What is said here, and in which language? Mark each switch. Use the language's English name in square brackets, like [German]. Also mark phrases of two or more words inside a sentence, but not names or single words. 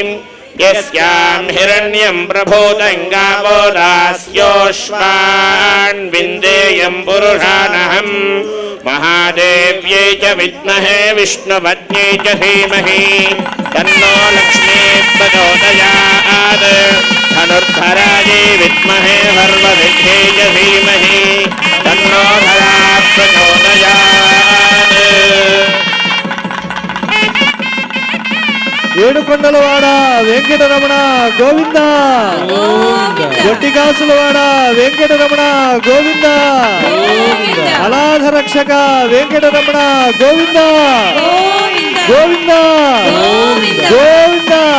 [Sanskrit] यस्यां हिरण्यं प्रभूतं गावो दास्योश्वान् विन्देयं पुरुषानहं महादेव्यै च विद्महे विष्णुपत्न्यै च धीमहि तन्नो लक्ष्मीः प्रचोदयात् धनुर्धरायै विद्महे सर्वसिद्ध्यै च धीमहि तन्नो धराः प्रचोदयात् [Telugu] ఏడుకొండలవాడ వెంకటరమణ గోవింద గొట్టికాసులవాడ వెంకటరమణ గోవింద అనాథ రక్షక వెంకటరమణ గోవింద గోవింద గోవింద